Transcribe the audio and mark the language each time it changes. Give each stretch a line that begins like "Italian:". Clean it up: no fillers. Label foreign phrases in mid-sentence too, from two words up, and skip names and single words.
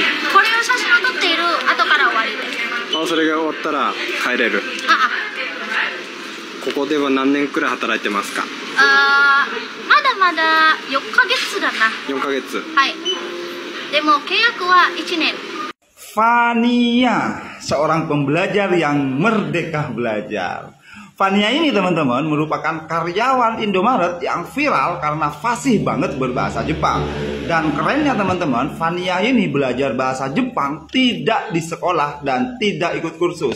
Japanese: これを写真を撮っている後から終わりです。それが終わったら帰れる。ここでは何年くらい働いてますか？まだまだ4ヶ月だな。 4ヶ月。はい。でも契約は1年。
Indonesian: Fania, seorang pembelajar yang merdeka belajar. Fania ini teman-teman merupakan karyawan Indomaret yang viral karena fasih banget berbahasa Jepang. Dan kerennya teman-teman, Fania ini belajar bahasa Jepang tidak di sekolah dan tidak ikut kursus.